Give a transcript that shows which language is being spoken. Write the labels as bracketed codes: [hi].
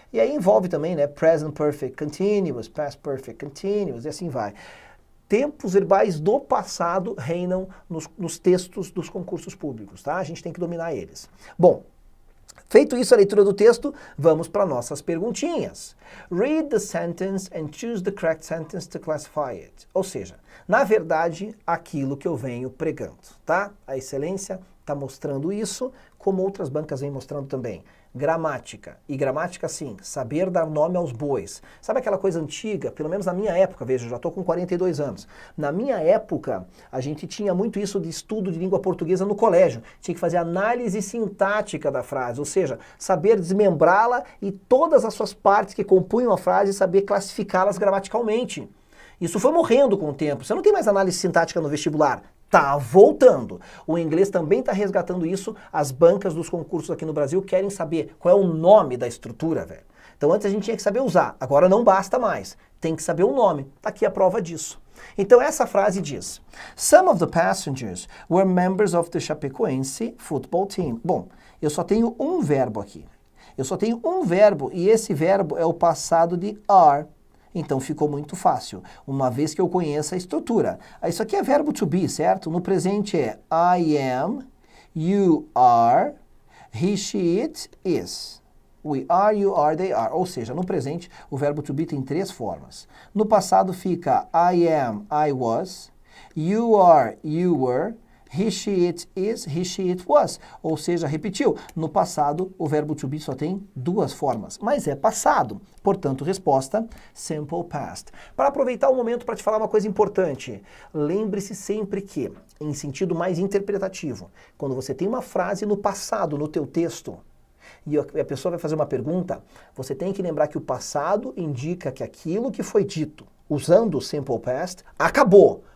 [pt] E aí envolve também, né, present perfect continuous, past perfect continuous, e assim vai. Tempos verbais do passado reinam nos textos dos concursos públicos, tá? A gente tem que dominar eles. Bom, feito isso a leitura do texto, vamos para nossas perguntinhas. [en] Read the sentence and choose the correct sentence to classify it. [pt] Ou seja, na verdade, aquilo que eu venho pregando, tá? A excelência está mostrando isso, como outras bancas vêm mostrando também. Gramática. E gramática, sim, saber dar nome aos bois. Sabe aquela coisa antiga? Pelo menos na minha época, veja, eu já estou com 42 anos. Na minha época, a gente tinha muito isso de estudo de língua portuguesa no colégio. Tinha que fazer análise sintática da frase, ou seja, saber desmembrá-la e todas as suas partes que compunham a frase, saber classificá-las gramaticalmente. Isso foi morrendo com o tempo. Você não tem mais análise sintática no vestibular. Tá voltando. O inglês também está resgatando isso. As bancas dos concursos aqui no Brasil querem saber qual é o nome da estrutura, velho. Então antes a gente tinha que saber usar, agora não basta mais. Tem que saber o nome. Tá aqui a prova disso. Então essa frase diz: [en] Some of the passengers were members of the Chapecoense football team. [pt] Bom, eu só tenho um verbo aqui. Eu só tenho um verbo e esse verbo é o passado de are. Então ficou muito fácil, uma vez que eu conheço a estrutura. Isso aqui é verbo to be, certo? No presente é [en] I am, you are, he, she, it, is. We are, you are, they are. [pt] Ou seja, no presente o verbo to be tem 3 formas. No passado fica [en] I am, I was, you are, you were, he, she, it is, he, she, it was. [pt] Ou seja, repetiu. No passado, o verbo to be só tem 2 formas, mas é passado. Portanto, resposta, simple past. Para aproveitar o momento para te falar uma coisa importante, lembre-se sempre que, em sentido mais interpretativo, quando você tem uma frase no passado, no teu texto, e a pessoa vai fazer uma pergunta, você tem que lembrar que o passado indica que aquilo que foi dito, usando o simple past, acabou.